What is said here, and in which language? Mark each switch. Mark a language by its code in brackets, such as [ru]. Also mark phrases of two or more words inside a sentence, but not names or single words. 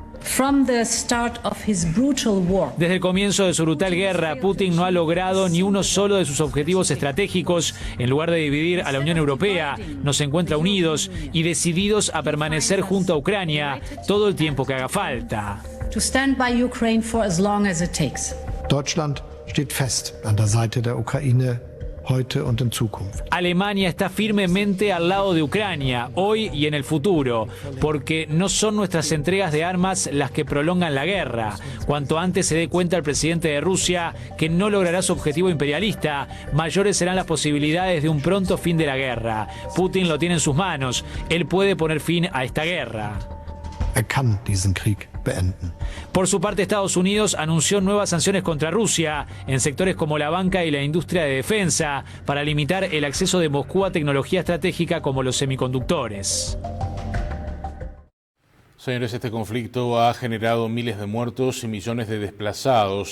[es] Desde el comienzo de su brutal guerra, Putin no ha logrado ni uno solo de sus objetivos estratégicos. En lugar de dividir a la Unión Europea, nos encuentra unidos y decididos a permanecer junto a Ucrania todo el tiempo que haga falta. [de] Deutschland steht fest an der Seite der Ukraine. Heute und en Zukunft. [es] Alemania está firmemente al lado de Ucrania, hoy y en el futuro, porque no son nuestras entregas de armas las que prolongan la guerra. Cuanto antes se dé cuenta el presidente de Rusia que no logrará su objetivo imperialista, mayores serán las posibilidades de un pronto fin de la guerra. Putin lo tiene en sus manos, él puede poner fin a esta guerra. [de] Kann diesen Krieg beenden. [es] Por su parte, Estados Unidos anunció nuevas sanciones contra Rusia en sectores como la banca y la industria de defensa para limitar el acceso de Moscú a tecnología estratégica como los semiconductores. Señores, este conflicto ha generado miles de muertos y millones de desplazados.